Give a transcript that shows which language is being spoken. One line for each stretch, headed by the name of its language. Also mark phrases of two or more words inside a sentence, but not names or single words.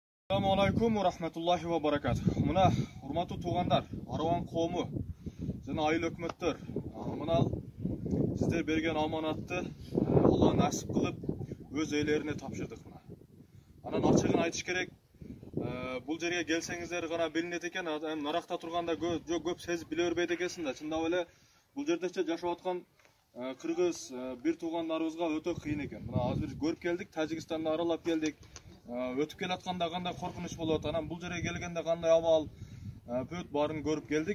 Arabic: السلام عليكم ورحمة الله وبركاته.
Kyrgyz: Мына урматтуу туугандар, Араван коому, жана айыл өкмөттөр. Мына сиздер берген аманатты Аллах насип кылып өз үйлөрүнө тапшырдык мына. Анан ачыгын айтыш керек. Bul жерге келсеңиздер гана билинет экен, наракта турганда көп сезип биле бербейт экенсиң да. Чындап эле бул жердече жашап аткан кыргыз бир туугандарыбызга өтө кыйын экен. Мына азыр көрүп келдик, Тажикстанды аралап келдик. Өтүп келатканда кандай коркунуч болот, анан бул жерге келгенде кандай абал, бүт баарын көрүп келдик.